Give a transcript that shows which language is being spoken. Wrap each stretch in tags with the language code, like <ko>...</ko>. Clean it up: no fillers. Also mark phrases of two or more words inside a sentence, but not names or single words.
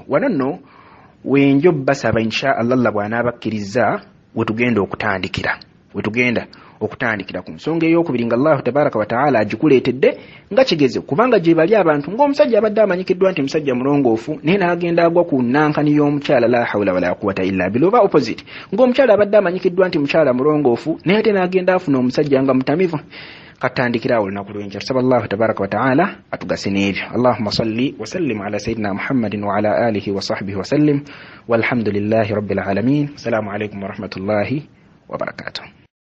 <lg>Wano nno wenjo basaba</lg> <ar>إن شاء الله</ar> <lg>bw'anaabakkiriza wetugenda okutandikira ku nsonga ey'okubiri nga</lg> <ar>الله تبارك وتعالى</ar> <lg>agikuleetedde nga kigezo, kubanga gye bali abantu ng'omusajja abadde amanyikiddwa nti musajja mulongoofu naye n'agenda agwa ku nankani y'omukyala,</lg> <ar>لا حول ولا قوة إلا بالله.</ar> <lg>Oba opposite, ng'omukyala abadde amanyikiddwa nti mukyala mulongoofu naye ate n'agenda afuna omusajja nga mutamivu. Katandikira awo lunaku lw'enkya. Tusaba</lg> <ar>الله تبارك وتعالى</ar> <lg>atugase n'ebyo.</lg> <ar>اللهم صل وسلم على سيدنا محمد وعلى آله وصحبه وسلم والحمد لله رب العالمين. السلام عليكم ورحمة الله وبركاته.</ar>